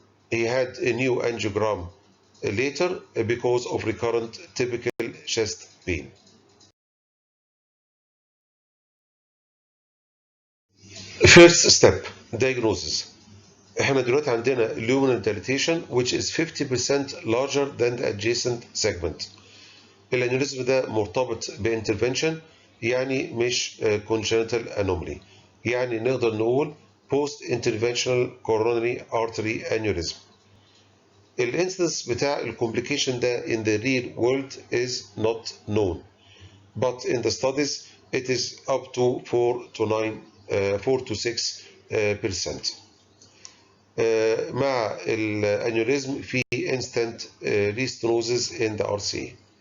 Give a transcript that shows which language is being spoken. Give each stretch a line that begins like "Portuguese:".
English: He had a new angiogram later because of recurrent typical chest pain. First step, diagnosis.
Arabic: احنا دلوقتي عندنا
English: luminal dilatation which is 50% larger than the adjacent segment.
Arabic: الانيوريزم ده مرتبط بانترفنشن، يعني مش congenital anomaly، يعني نقدر نقول post interventional coronary artery aneurysm. الانسيدنس بتاع الكومبليكيشن ده
English: in the real world is not known, but in the studies it is up to 4 to 6%.
Arabic: مع الانيوريزم في
English: instant restenosis in the RCA.